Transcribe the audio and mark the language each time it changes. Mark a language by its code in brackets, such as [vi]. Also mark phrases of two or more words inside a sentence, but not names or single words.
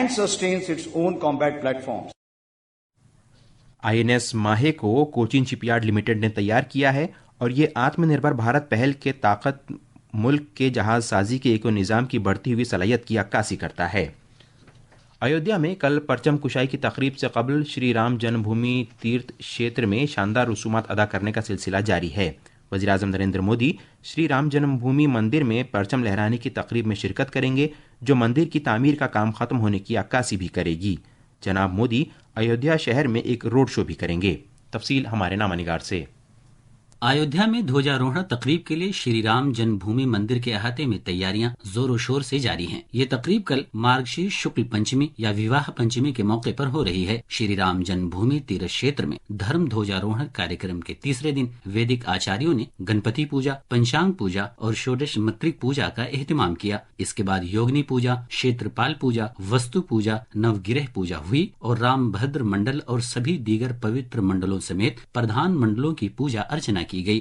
[ur] INS ماہے کو کوچین شپ یارڈ لمیٹڈ نے تیار کیا ہے اور یہ آتم نربھر بھارت پہل کے طاقت ملک کے جہاز سازی کے ایک نظام کی بڑھتی ہوئی صلاحیت کی عکاسی کرتا ہے. ایودھیا میں کل پرچم کشائی کی تقریب سے قبل شری رام جنم بھومی تیرتھ شیتر میں شاندار رسومات ادا کرنے کا سلسلہ جاری ہے. وزیر اعظم نریندر مودی شری رام جنم بھومی مندر میں پرچم لہرانے کی تقریب میں شرکت کریں گے جو مندر کی تعمیر کا کام ختم ہونے کی عکاسی بھی کرے گی. جناب مودی ایودھیا شہر میں ایک روڈ شو بھی کریں گے. تفصیل ہمارے نامہ نگار سے. ایودھیا میں دھوجاروہن تقریب کے لیے شری رام جنم بھومی مندر کے احاطے میں تیاریاں زور و شور سے جاری ہیں. یہ تقریب کل مارگشیرش شکل پنچمی یا وواہ پنچمی کے موقع پر ہو رہی ہے. شری رام جنم بھومی تیرتھ شیتر میں دھرم دھوجاروہن کاریہ کے تیسرے دن ویدک آچاریوں نے گنپتی پوجا، پنچانگ پوجا اور شوڈش مترک پوجا کا اہتمام کیا. اس کے بعد یوگنی پوجا، شیترپال پوجا، وستو پوجا، نو گرہ پوجا ہوئی اور رام بھدر منڈل اور سبھی دیگر پوتر منڈلوں سمیت پردھان منڈلوں کی پوجا ارچنا کی گئی.